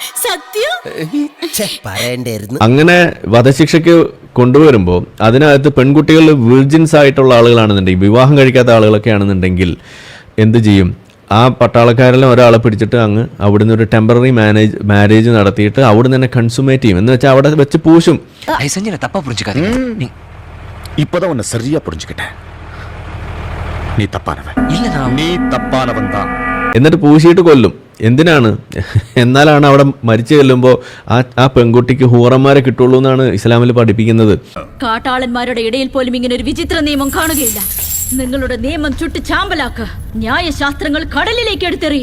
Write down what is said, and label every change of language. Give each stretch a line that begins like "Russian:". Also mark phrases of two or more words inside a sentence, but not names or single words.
Malayalam: അങ്ങനെ വധശിക്ഷയ്ക്ക് കൊണ്ടുവരുമ്പോൾ അതിനകത്ത് പെൺകുട്ടികൾ വിർജിൻസ് ആയിട്ടുള്ള ആളുകളാണെന്നുണ്ടെങ്കിൽ, വിവാഹം കഴിക്കാത്ത ആളുകളൊക്കെ ആണെന്നുണ്ടെങ്കിൽ എന്ത് ചെയ്യും? ആ പട്ടാളക്കാരെല്ലാം ഒരാളെ പിടിച്ചിട്ട് അങ്ങ് അവിടുന്ന് ഒരു
English: temporary marriage
Malayalam: നടത്തിയിട്ട് അവിടുന്ന് തന്നെ കൺസുമേറ്റ് ചെയ്യും. എന്ന് വെച്ചാൽ അവിടെ വെച്ച് പൂശും.
Tamil: இப்பதான் உன்னை சரியா புரிஞ்சுக்கிட்டேன். நீ தப்பானவன். நீ தப்பானவன் தான்.
Malayalam: എന്നിട്ട് പൂശിയിട്ട് കൊല്ലും. എന്തിനാണ്? എന്നാലാണ് അവിടെ മരിച്ചു ചെല്ലുമ്പോൾ ആ പെൺകുട്ടിക്ക് ഹൂറന്മാരെ കിട്ടുള്ളൂ എന്നാണ് ഇസ്ലാമിൽ പഠിപ്പിക്കുന്നത്. കാട്ടാളന്മാരുടെ ഇടയിൽ പോലും ഇങ്ങനെ ഒരു വിചിത്ര നിയമം കാണുകയില്ല. നിങ്ങളുടെ നിയമം ചുട്ട് ചാമ്പലാക്കുക, ന്യായശാസ്ത്രങ്ങൾ കടലിലേക്ക് എടുത്തെറിയുക.